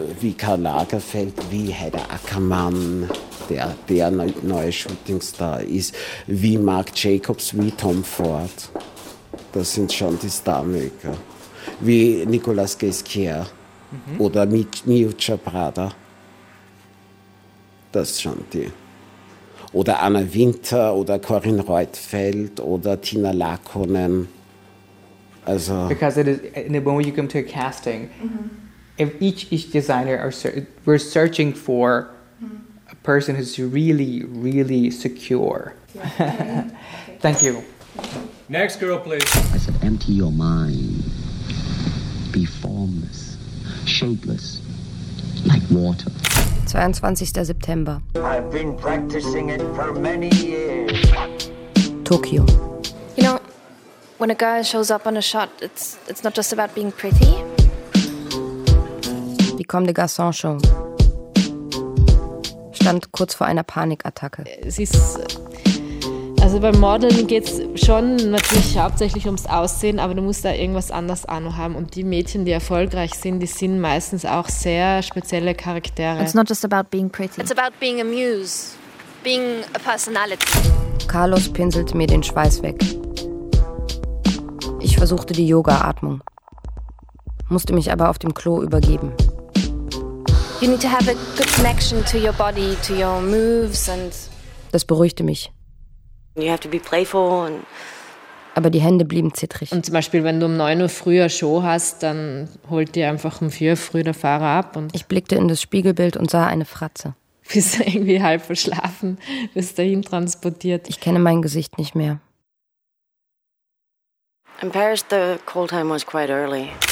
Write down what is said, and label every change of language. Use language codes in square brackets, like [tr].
[de] Wie Karl Lagerfeld, wie Heider Ackermann, der neue Shootingstar ist, wie Marc Jacobs, wie Tom Ford. Das sind schon die Star-Maker. wie Nicolas Ghesquiere oder Miuccia Prada. Das schon die. Oder Anna Winter oder Corinne Reutfeld oder Tina Lakonen. Also. [en] Because it is, in the moment you come to a casting, if each designer are we're searching for a person who's really, really secure. Okay. Thank you. Next girl, please. I said, empty your mind. Be formless, shapeless, like water. [de] 22. September. [en] I've been practicing it for many years. Tokyo. You know, when a guy shows up on a shot, it's not just about being pretty. Become the garçon show. [de] Stand kurz vor einer Panikattacke. Sie ist, also beim Modeln geht es schon natürlich hauptsächlich ums Aussehen, aber du musst da irgendwas anders auch noch haben. Und die Mädchen, die erfolgreich sind, die sind meistens auch sehr spezielle Charaktere. [en] It's not just about being pretty. It's about being a muse, being a personality. [de] Carlos pinselte mir den Schweiß weg. Ich versuchte die Yoga-Atmung, musste mich aber auf dem Klo übergeben. [en] You need to have a good connection to your body, to your moves and... [de] Das beruhigte mich. [en] You have to be playful and... [de] Aber die Hände blieben zittrig. Und zum Beispiel, wenn du um 9 Uhr früher Show hast, dann holt dir einfach um 4 Uhr früh der Fahrer ab und... Ich blickte in das Spiegelbild und sah eine Fratze. Bist du irgendwie halb verschlafen, bist dahin transportiert. Ich kenne mein Gesicht nicht mehr. [en] In Paris, the call time was quite early.